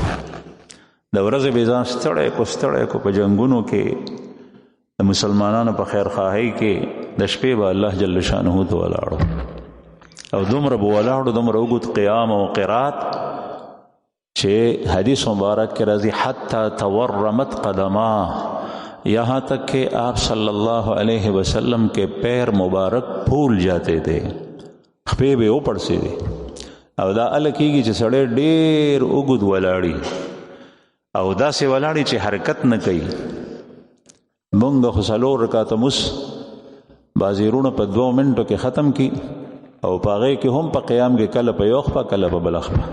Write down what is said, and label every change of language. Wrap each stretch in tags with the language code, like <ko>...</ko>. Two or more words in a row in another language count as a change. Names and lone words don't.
<ps>د ورځې به ځان ستړی کو په جنګونو کې، د مسلمانانو په خیرخواهۍ کې، د شپې به الله جل شانه ته ولاړو او دومره به ولاړو، دومره اوږد قیام او قرات چې حدیث مبارک کې راځي</ps> <ar>حتی تورمت قدماه،</ar> <ur>یہاں تک کہ آپ</ur> <ar>صلی اللہ علیہ وسلم</ar> <ur>کے پیر مبارک پھول جاتے تھے،</ur> <ps>خپې به وپړسې دي. او دا ال کېږي چې سړی ډېر اوږد ولاړي او داسې ولاړي چې حرکت نه کوي. مونږ خو 4 رکعاته مس بعضې وروڼه په 2 منټو کې ختم کی او په هغې کې هم په قیام کې کله په یو خپه کله په بله خپه.</ps>